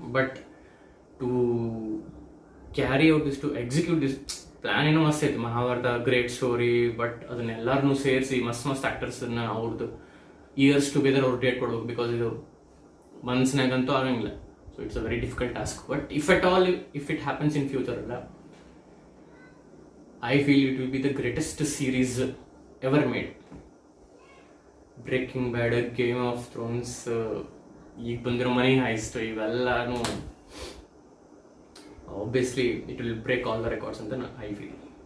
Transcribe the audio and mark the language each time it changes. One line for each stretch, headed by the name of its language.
English: but to carry out this, to execute this plan
Kannada: ಏನೋ ಮಸ್ತ್ ಐತಿ. ಮಹಾಭಾರತ ಗ್ರೇಟ್ ಸ್ಟೋರಿ, ಬಟ್ ಅದನ್ನೆಲ್ಲರನ್ನೂ ಸೇರಿಸಿ ಮಸ್ತ್ ಆ್ಯಕ್ಟರ್ಸನ್ನು ಅವ್ರದ್ದು
English: years together
Kannada: ಅವ್ರು ಡೇಟ್ ಕೊಡ್ಬೇಕು, ಬಿಕಾಸ್ ಇದು ಮನ್ಸ್ನಾಗಂತೂ ಆಗಂಗಿಲ್ಲ.
English: So it's a very difficult task. But if it happens in future ಅಲ್ಲ, I feel it will be the greatest series ever made. Breaking Bad, Game of Thrones,
Kannada: ಈಗ ಬಂದಿರೋ
English: Money Heist, ಇವೆಲ್ಲನೂ obviously it will break all the records ಅಂತ I feel.